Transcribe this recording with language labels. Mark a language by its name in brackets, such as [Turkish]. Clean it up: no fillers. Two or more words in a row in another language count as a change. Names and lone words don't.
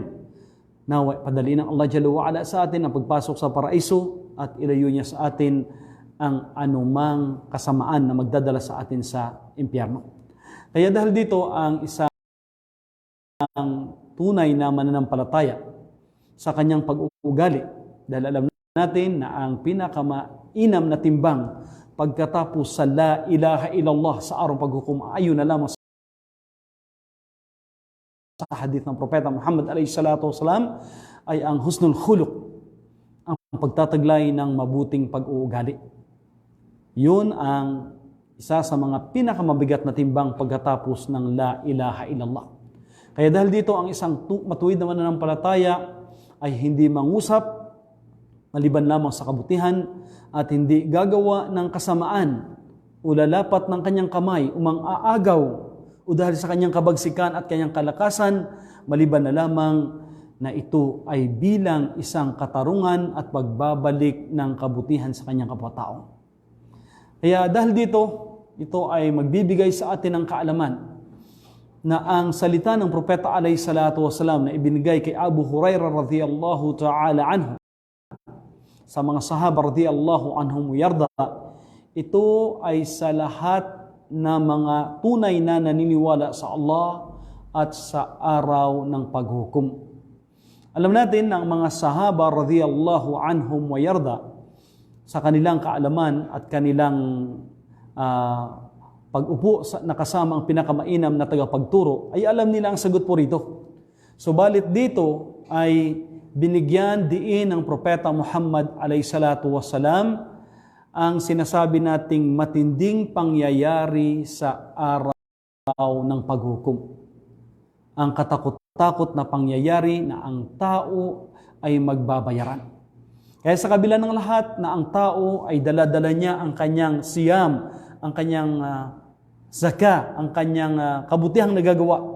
[Filipino] Nawa, padali ng Allah [Arabic] جل وعلا [Filipino] sa atin ang pagpasok sa paraiso at ilayo niya sa atin ang anumang kasamaan na magdadala sa atin sa impyerno. Kaya dahil dito ang isang tunay na mananampalataya sa kanyang pag-uugali, dahil alam natin na ang pinakamainam na timbang pagkatapos sa [Arabic] لا إله إلا الله [Filipino] sa araw paghukom, ayon na lamang sa hadith ng Propeta Muhammad [Arabic] عليه الصلاة والسلام, [Filipino] ay ang [Arabic] حسن الخلق, [Filipino] ang pagtataglay ng mabuting pag-uugali. Yun ang isa sa mga pinakamabigat na timbang pagkatapos ng [Arabic] لا إله إلا الله. [Filipino] Kaya dahil dito ang isang matuwid na mananampalataya ay hindi mangusap maliban lamang sa kabutihan at hindi gagawa ng kasamaan o lalapat ng kanyang kamay umang aagaw o dahil sa kanyang kabagsikan at kanyang kalakasan, maliban na lamang na ito ay bilang isang katarungan at pagbabalik ng kabutihan sa kanyang kapwa-tao. Kaya dahil dito, ito ay magbibigay sa atin ng kaalaman na ang salita ng Propeta [Arabic] عليه الصلاة والسلام [Filipino] na ibinigay kay Abu Hurairah [Arabic] رضي الله تعالى عنه [Filipino] sa mga sahaba [Arabic] رضي الله عنهم أرضاهم, [Filipino] ito ay sa lahat na mga tunay na naniniwala sa Allah at sa araw ng paghukom. Alam natin na ang mga sahaba [Arabic] رضي الله عنهم وأرضاهم, [Filipino] sa kanilang kaalaman at kanilang pag-upo na kasama ang pinakamainam na tagapagturo, ay alam nila ang sagot po rito. Subalit dito ay binigyan diin ng Propeta Muhammad [Arabic] عليه الصلاة والسلام [Filipino] ang sinasabi nating matinding pangyayari sa araw ng paghukom. Ang katakot-takot na pangyayari na ang tao ay magbabayaran. Kaya sa kabila ng lahat na ang tao ay dala-dala niya ang kanyang siyam, ang kanyang zaka, ang kanyang kabutihang nagagawa.